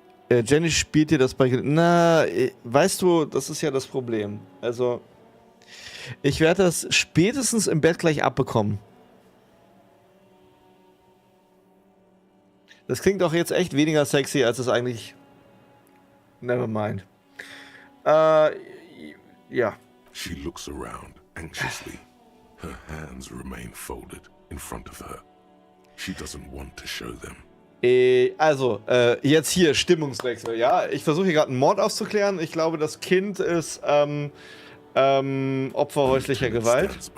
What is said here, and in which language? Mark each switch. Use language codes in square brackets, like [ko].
[de] Jenny spielt dir das bei... Na, weißt du, das ist ja das Problem. Also, ich werde das spätestens im Bett gleich abbekommen. Das klingt doch jetzt echt weniger sexy, als es eigentlich... [en] Never mind. Ja. She looks around anxiously. Her hands remain folded in front of her. She doesn't want to show them. [de] Also, jetzt hier Stimmungswechsel, ja? Ich versuche hier gerade einen Mord aufzuklären. Ich glaube, das Kind ist Opfer häuslicher Gewalt.